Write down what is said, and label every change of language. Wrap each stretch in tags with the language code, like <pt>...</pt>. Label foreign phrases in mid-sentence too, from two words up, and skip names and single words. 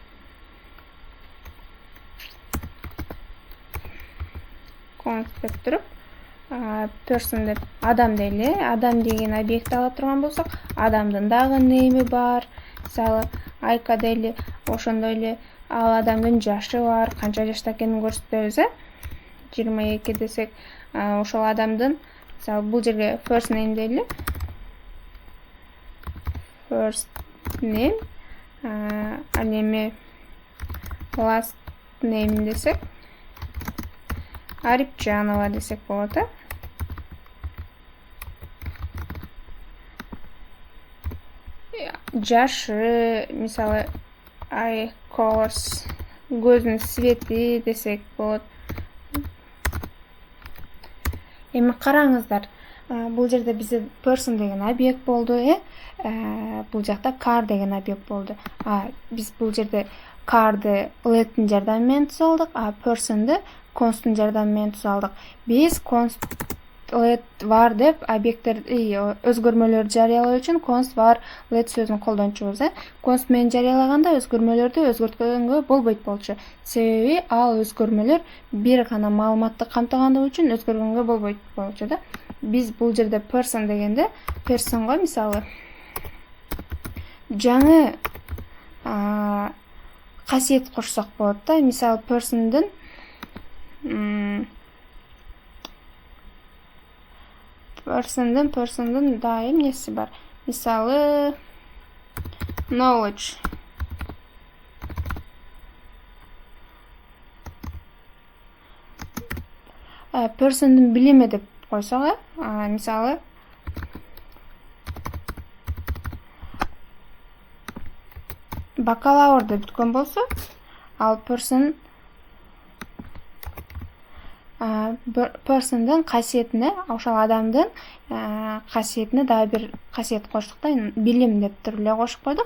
<ky>Const деп туруп, person деп адам дейли. Адам деген объект ала турган болсок, адамдын дагы name'i бар. Мисалы Айка дейли, ошондой эле ал адамдын жашы бар, канча жашта экенин көрсөтөбүз. 22 десек, ошол адамдын, мисалы бул жерге</ky> <en>first name</en> <ky>дейли.</ky> <en>First name,</en> <ky>ал эми</ky> <en>last name</en> <ky>десек, Арипжанова десек болот. Жашы, мисалы</ky> <en>eye colors,</en> <ky>көзүнүн свети десек болот. Эми караңыздар, бул жерде бизде person деген объект болду, бул жакта car деген объект болду. Биз бул жерде car'ды let'тин жардамы менен түзө алдык, person'ды const'тун жардамы менен түзө алдык. Биз</ky> <en>const let var</en> <ky>деп объекттерди, өзгөрмөлөрдү жарыялоо үчүн</ky> <en>const var let</en> <ky>сөзүн колдончубуз. Const менен жарыялаганда өзгөрмөлөрдү өзгөрткөнгө болбойт болчу. Себеби ал өзгөрмөлөр бир гана маалыматты камтыгандыгы үчүн өзгөргөнгө болбойт болчу да. Биз бул жерде person дегенде personго мисалы жаңы касиет кошсок болот да. Мисалы personдын да эмнеси бар. Мисалы knowledge. Personдун билими деп койсок, мисалы бакалавр деп бүткөн болсо, ал personдун касиетине, ошол адамдын касиетине дагы бир касиет коштук да, билим деп туруп эле кошуп койдук.</ky>